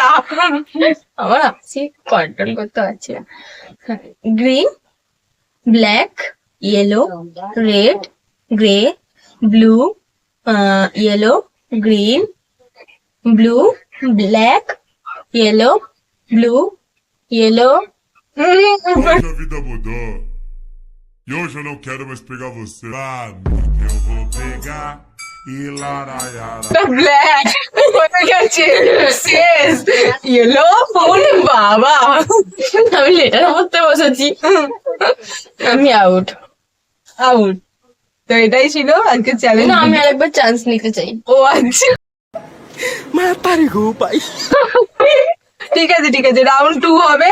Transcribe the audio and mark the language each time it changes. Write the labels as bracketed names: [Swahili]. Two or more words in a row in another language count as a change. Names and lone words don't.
[Bangla] আমার হাসি কন্ট্রোল করতে পারছি না। [English] Green, black, yellow, red, grey, blue, yellow, green, blue, black, yellow, blue, yellow. [Portuguese] Minha vida mudou. E hoje eu não quero mais pegar você. Eu vou pegar e laraiara. [Bangla] ব্ল্যাক হয়ে গেছে, শেষ। ইয়েলো, ওরে বাবা, আমি লেটার পড়তে বসেছি, আমি আউট। আউট। তো এটাই ছিল আজকে চ্যালেঞ্জ। না, আমি আরেকবার চান্স নিতে চাই। ও আচ্ছা, ঠিক আছে ঠিক আছে, রাউন্ড 2 হবে।